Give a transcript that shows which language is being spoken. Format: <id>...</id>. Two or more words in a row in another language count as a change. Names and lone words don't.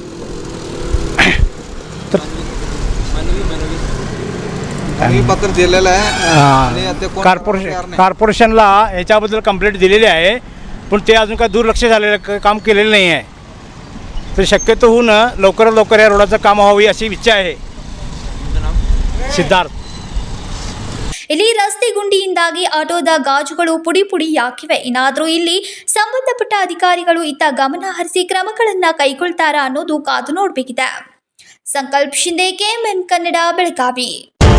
<mr>पत्र दिलेलं आहे. कॉर्पोरेशनला याच्याबद्दल कंप्लेंट दिलेली आहे, पण ते अजून काय दुर्लक्ष झालेलं काम केलेलं नाही आहे. तर शक्यतो होऊन लवकरात लवकर या रोडाचं काम व्हावी अशी इच्छा आहे.</mr> <kn>ಸಿದ್ಧಾರ್ಥ. ಇಲ್ಲಿ ರಸ್ತೆ ಗುಂಡಿಯಿಂದಾಗಿ ಆಟೋದ ಗಾಜುಗಳು ಪುಡಿ ಪುಡಿಯಾಗಿವೆ. ಇನ್ನಾದರೂ ಇಲ್ಲಿ ಸಂಬಂಧಪಟ್ಟ ಅಧಿಕಾರಿಗಳು ಇತ್ತ ಗಮನ ಹರಿಸಿ ಕ್ರಮಗಳನ್ನು ಕೈಗೊಳ್ತಾರಾ ಅನ್ನೋದು ಕಾದು ನೋಡಬೇಕಿದೆ. ಸಂಕಲ್ಪ ಶಿಂದೆ, KMN ಕನ್ನಡ, ಬೆಳಗಾವಿ.</kn>